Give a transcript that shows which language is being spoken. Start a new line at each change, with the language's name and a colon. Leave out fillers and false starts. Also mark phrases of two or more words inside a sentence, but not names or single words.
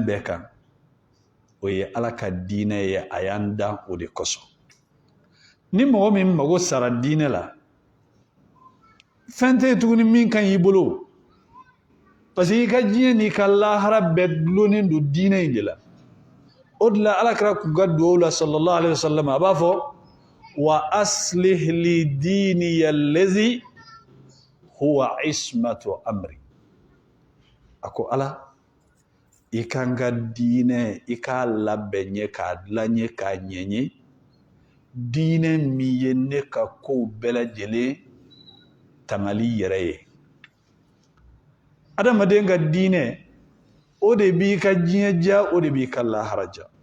Bambara: bɛɛ kan o ye ala ka diinɛ ye a y'an dan o de kosɔn ni mɔgɔ min mago sara diinɛ la fɛn tɛ tuguni min kan y'i bolo
French: parce que
Bambara: i ka diɲɛ n'i ka lahara bɛɛ dulonnen don diinɛ in de la o de la ala kɛra k'u ka duwawu la
Arabic: صلى الله عليه وسلم
Bambara: a b'a fɔ
Arabic: وأصلح لي ديني الذي هو عصمة أمري
Bambara: a ko ala i ka n ka diinɛ i k'a labɛn ɲɛ k'a dilan ɲɛ k'a ɲɛɲɛ diinɛ min ye ne ka kow bɛɛ lajɛlen tangali yɛrɛ ye adamaden ka diinɛ o de b'i ka diɲɛ ja o de b'i ka lahara ja